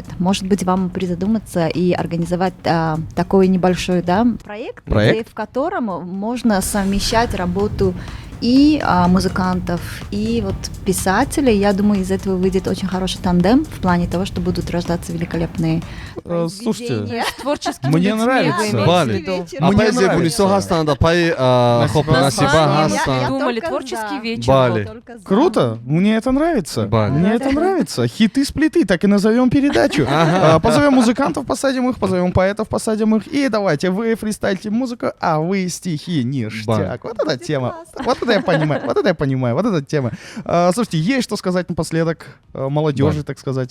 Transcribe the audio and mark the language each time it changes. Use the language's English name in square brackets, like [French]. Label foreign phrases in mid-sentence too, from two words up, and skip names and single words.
[Russian] Может быть, вам призадуматься и организовать такой небольшой, да, проект, в котором можно совмещать работу и музыкантов, и вот писателей. Я думаю, из этого выйдет очень хороший тандем в плане того, что будут рождаться великолепные Слушайте, Творческими мне людьми нравится. вы имеете [Tajik] Бале. [Russian] в виду? [Tajik] Апаи Зебунисо ҳастанд, апаи Насиба ҳастанд. [Russian] Думали, творческий вечер. [Tajik] Бале. [Russian] Круто, мне это нравится. [Tajik] Бале. [Russian] Мне это нравится. Хиты с плиты, так и назовем передачу. Позовем музыкантов, посадим их, позовем поэтов, посадим их. И давайте, вы фристайльте музыку, а вы стихи. Ништяк. Вот эта тема. Вот это я понимаю, вот эта тема. Слушайте, есть что сказать напоследок молодежи, так сказать?